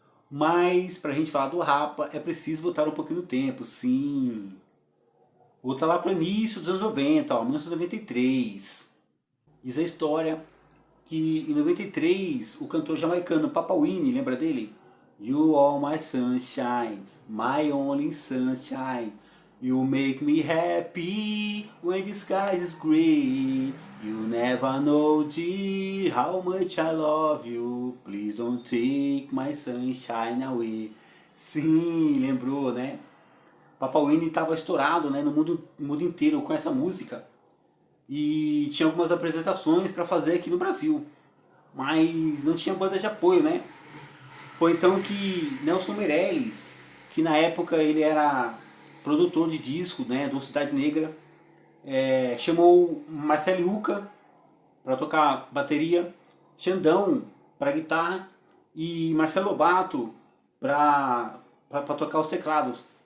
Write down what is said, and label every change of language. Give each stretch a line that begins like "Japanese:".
Portuguese: Mas pra gente falar do Rapa é preciso voltar um pouquinho no tempo, sim. Voltar lá para o início dos anos 90, 1993. Diz a história que em 93 o cantor jamaicano Papa Winnie, lembra dele?
English: You are my sunshine, my only sunshine. You make me happy when the sky is grey. You never know, dear, how much I love you. Please don't take my sunshine away.
Portuguese: Sim, lembrou, né? Papa Winnie estava estourado, né, no mundo inteiro com essa música. E tinha algumas apresentações para fazer aqui no Brasil. Mas não tinha banda de apoio, né? Foi então que Nelson Meirelles, que na época ele era produtor de disco, né, do Cidade Negra, chamou Marcelo Yuca para tocar bateria, Xandão para guitarra e Marcelo Lobato para tocar os teclados.